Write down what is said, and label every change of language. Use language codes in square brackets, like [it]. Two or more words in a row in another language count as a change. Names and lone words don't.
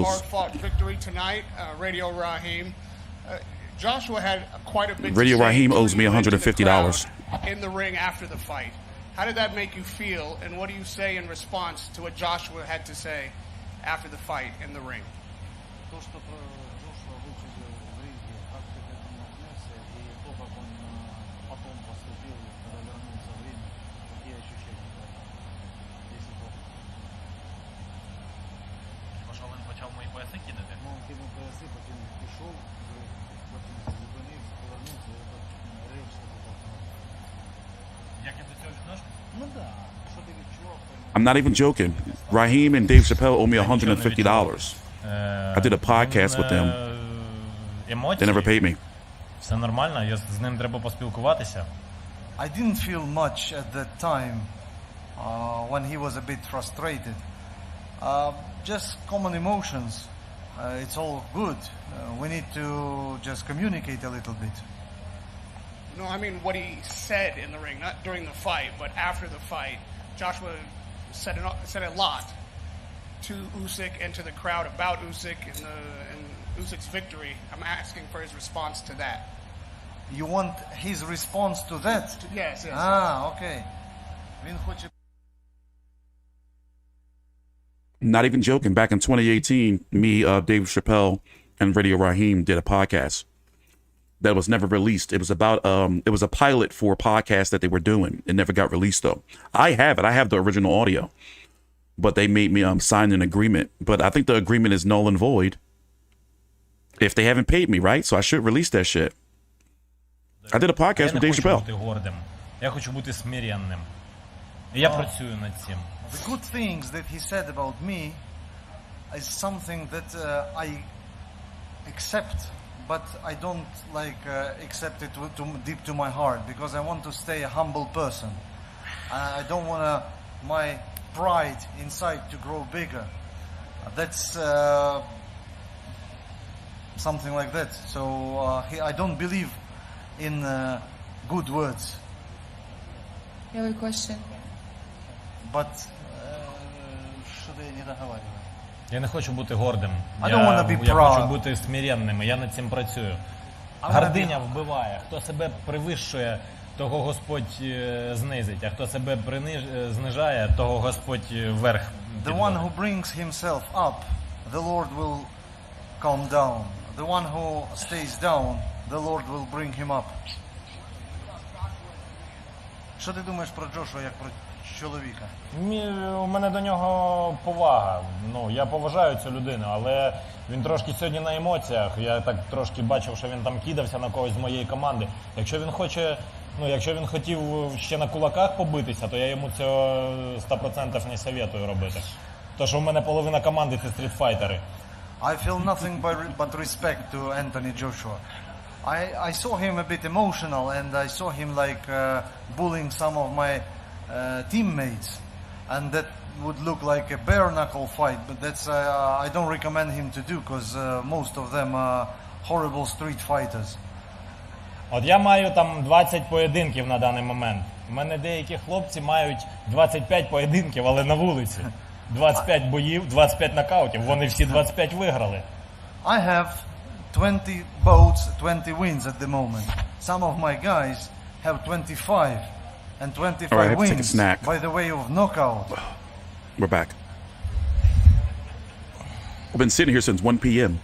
[en] on a hard-fought victory tonight. Radio Raheem. Joshua had quite a bit Radio to say Raheem owes me to the $150. crowd in the ring after the fight. How did that make you feel, and what do you say in response to what Joshua had to say after the fight in the ring? [ru] То, что Джошуа вычудил в ринге, как ты к этому отнесся, и то, как он потом поступил, когда вернулся в ринг, какие ощущения у тебя? Если то. [uk] Що він почав мої пояси кидати? [ru] Ну, он кинул поясы, потом ушел в ринг, потом [uk] зупинився, повернувся, [ru] и этот речь что-то толкнул. [uk] Як я до цього відношусь? [ru] Ну да, что ты відчував? [en] I'm not even joking. Raheem and Dave Chappelle owe me $150. I did a podcast with them. [uk] Емоції. [en] They never paid me. [uk] Все нормально, з ним треба поспілкуватися. [en] I didn't feel much at that time when he was a bit frustrated. Just common emotions. It's all good. We need to just communicate a little bit. No, I mean what he said in the ring, not during the fight, but after the fight. Joshua said a lot to Usyk and to the crowd about Usyk and Usyk's victory. I'm asking for his response to that. You want his response to that? Yes, yes. [uk] Okay. Він хоче. [en] Not even joking. Back in 2018, me, Dave Chappelle, and Radio Raheem did a podcast that was never released. It was about it was a pilot for a podcast that they were doing. It never got released though. I have it. I have the original audio, but they made me sign an agreement. But I think the agreement is null and void if they haven't paid me, right? So I should release that shit. I did a podcast with Dave Chappelle. [uk] Я не хочу бути гордим. Я хочу бути смиренним. І я працюю над цим. [en] The good things that he said about me is something that I accept, but I don't accept it deep to my heart because I want to stay a humble person. I don't want my pride inside to grow bigger. That's something like that. So I don't believe in good words. You have a question? [ru] But что-то я не договариваю. [uk] Я не хочу бути гордим. [en] I don't wanna be [uk] Я [en] proud. [uk] хочу бути смиренним, я над цим працюю. [en] wanna [uk] Гординя вбиває. Хто себе привищує, того Господь знизить, а хто себе знижає, того Господь вверх [en] The one [uk] підводить. [en] who brings himself up, the Lord will calm down. The one who stays down, the Lord will bring him up. [uk] Що ти думаєш про Джошуа як про чоловіка? У мене до нього повага. Ну, я поважаю цю людину, але він трошки сьогодні на емоціях. Я так трошки бачив, що він там кидався на когось з моєї команди. Якщо він хоче, якщо він хотів ще на кулаках побитися, то я йому цього 100% не советую робити. Тому що в мене половина команди це стрітфайтери. [en] I feel nothing but respect to Anthony Joshua. I saw him a bit emotional, and I saw him like bullying some of my teammates, and that would look like a bare knuckle fight. But that's I don't recommend him to do, because most of them are horrible street fighters. [uk] От я маю там 20 поєдинків на даний момент. У мене деякі хлопці мають 25 поєдинків, але на вулиці. 25 боїв, 25 нокаутів, вони всі 25 виграли. [en] I have 20 bouts, 20 wins at the moment. Some of my guys have 25 and 25 All right, I have to take a wins snack. by the way of knockout. We're back. I've been sitting here since 1 p.m.